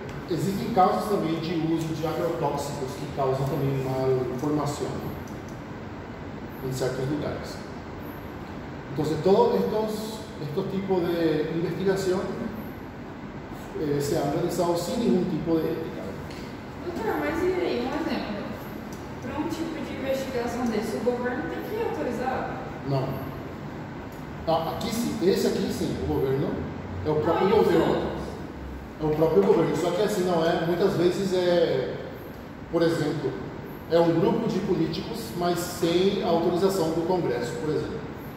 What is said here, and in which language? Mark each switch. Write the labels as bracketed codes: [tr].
[pt] Existem casos também de uso de agrotóxicos que causam também malformação em certos lugares. Então, [es] todos estos tipos de investigación se han realizado sin ningún tipo de ética. [pt] Doutor, mas e aí, um exemplo? Para um tipo de investigação desse, o governo tem que autorizar? Não. Aqui sim, esse aqui sim, o governo é o próprio governo. É o próprio governo, só que assim não é, muitas vezes por exemplo, é um grupo de políticos, mas sem a autorização do Congresso, por exemplo.